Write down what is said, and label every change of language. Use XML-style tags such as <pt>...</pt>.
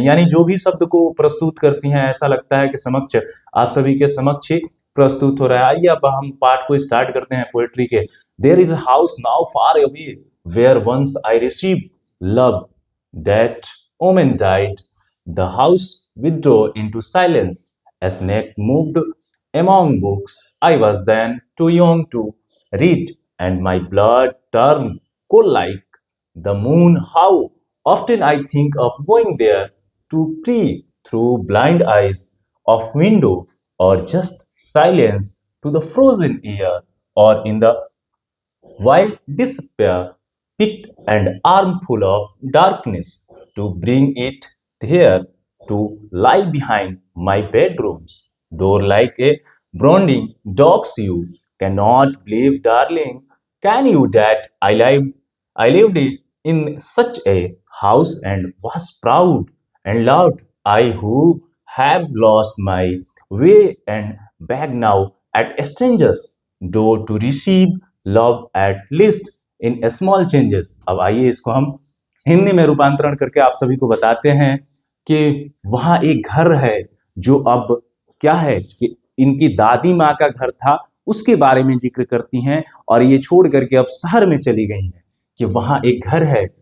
<hi>यानी जो भी शब्द को प्रस्तुत करती हैं ऐसा लगता है कि आप सभी के समक्ष ही प्रस्तुत हो रहा है। आइए अब हम पाठ को स्टार्ट करते हैं पोएट्री के।</hi> <en>There is a house now far away where once I receive love, that woman died, the house withdraw into silence as night moved among books. I was then too young to read, and my blood turned cold like the moon. How often I think of going there to pray through blind eyes of window, or just silence to the frozen air, or in the wild despair, picked an armful of darkness to bring it here to lie behind my bedroom's door like a browning dog's. You cannot believe, darling, can you, that I lived in such a house and was proud and loved. I who have lost my way and beg now at a stranger's door to receive love at least in small changes.</en> <hi>अब आइए इसको हम हिंदी में रूपांतरण करके आप सभी को बताते हैं कि वहां एक घर है जो अब क्या है कि इनकी दादी माँ का घर था, उसके बारे में जिक्र करती हैं। और ये छोड़ करके अब शहर में चली गई हैं कि वहां एक घर है</hi>